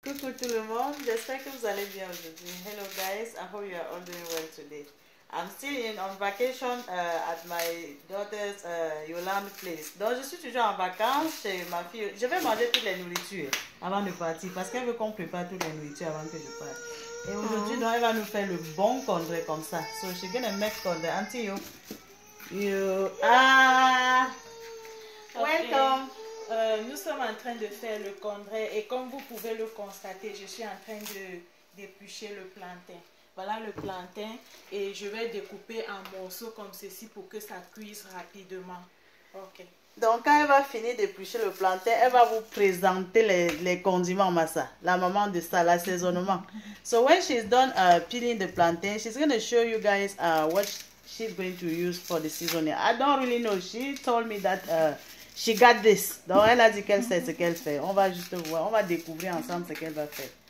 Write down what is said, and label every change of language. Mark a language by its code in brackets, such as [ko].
[fr] Coucou tout le monde, j'espère que vous allez bien aujourd'hui. [en] Hello guys, I hope you are all doing well today. I'm still on vacation at my daughter's Yolande place. [fr] Donc je suis toujours en vacances chez ma fille. Je vais manger toutes les nourritures avant de partir parce qu'elle veut qu'on prépare toutes les nourritures avant que je parte. Et aujourd'hui, donc, elle va nous faire le bon condré comme ça. [en] So she's gonna make condré. Auntie, you are welcome. [fr] Nous sommes en train de faire le condré et comme vous pouvez le constater, je suis en train d'éplucher le plantain. Voilà le plantain et je vais découper en morceaux comme ceci pour que ça cuise rapidement. Ok. Donc quand elle va finir d'éplucher le plantain, elle va vous présenter les condiments massa, la maman de ça, l'assaisonnement. [en] So when she's done peeling the plantain, she's going to show you guys what she's going to use for the seasoning. I don't really know. She told me that she got this. [fr] Donc elle a dit qu'elle sait ce qu'elle fait. On va juste voir, on va découvrir ensemble ce qu'elle va faire.